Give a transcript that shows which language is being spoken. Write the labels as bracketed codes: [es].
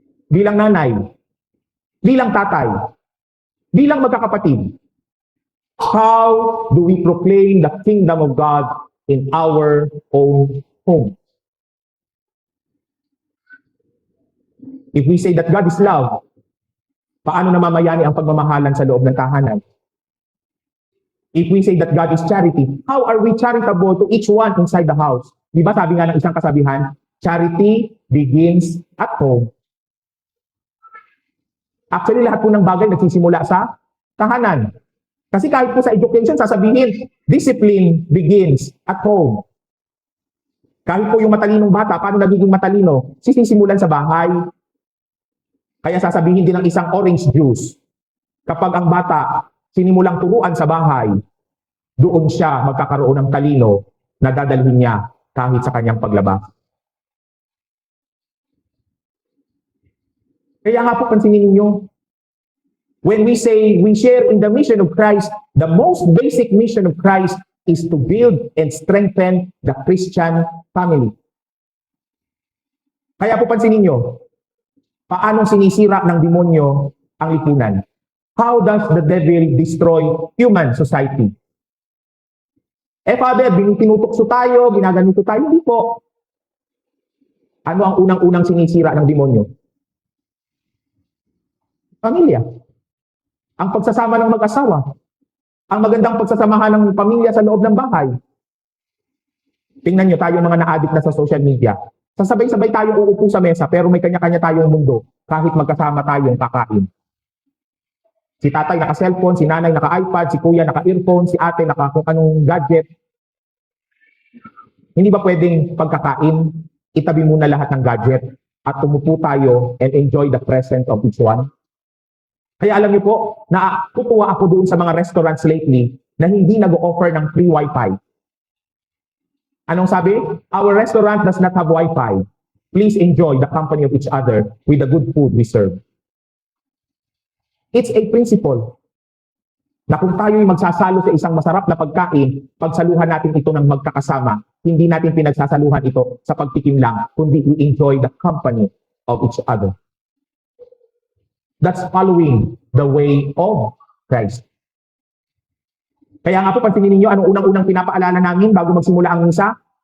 [tl] Bilang nanay, bilang tatay, bilang magkakapatid, [en] how do we proclaim the kingdom of God in our own home? If we say that God is love, [tl] paano namamayani ang pagmamahalan sa loob ng tahanan? [en] If we say that God is charity, how are we charitable to each one inside the house? [tl] Di ba sabi nga ng isang kasabihan, [en] charity begins at home. [tl] Actually, lahat po ng bagay nagsisimula sa tahanan. Kasi kahit po sa education, sasabihin, [en] discipline begins at home. [tl] Kahit po yung matalinong bata, paano nagiging matalino? Sisisimulan sa bahay. Kaya sasabihin din ng isang orange juice, kapag ang bata sinimulang turuan sa bahay, doon siya magkakaroon ng talino na dadalhin niya kahit sa kanyang paglabas. Kaya nga po pansinin ninyo, [en] when we say we share in the mission of Christ, the most basic mission of Christ is to build and strengthen the Christian family. [tl] Kaya po pansinin nyo, paano sinisira ng demonyo ang lipunan? [en] How does the devil destroy human society? [tl] Eh Father, tinutukso tayo, ginaganito tayo, hindi po. Ano ang unang-unang sinisira ng demonyo? Pamilya. Ang pagsasama ng mag-asawa. Ang magandang pagsasamahan ng pamilya sa loob ng bahay. Tingnan nyo tayo mga na-addict na sa social media. Sasabay-sabay tayo uupo sa mesa pero may kanya-kanya tayong mundo kahit magkasama tayong kakain. Si tatay naka-cellphone, si nanay naka-iPad, si kuya naka-earphone, si ate naka kung anong gadget. Hindi ba pwedeng pagkakain, itabi muna lahat ng gadget at umupo tayo [en] and enjoy the presence of each one? [tl] Kaya alam niyo po, nakukuha ako doon sa mga restaurants lately na hindi nag-offer ng free wifi. Anong sabi? [en] Our restaurant does not have wifi. Please enjoy the company of each other with the good food we serve. It's a principle [tl] na kung tayo'y magsasalo sa isang masarap na pagkain, pagsaluhan natin ito ng magkakasama. Hindi natin pinagsasaluhan ito sa pagtikim lang, kundi [en] we enjoy the company of each other. That's following the way of Christ. [tl] Kaya nga po, pansinin ninyo, anong unang-unang pinapaalala namin bago magsimula ang misa?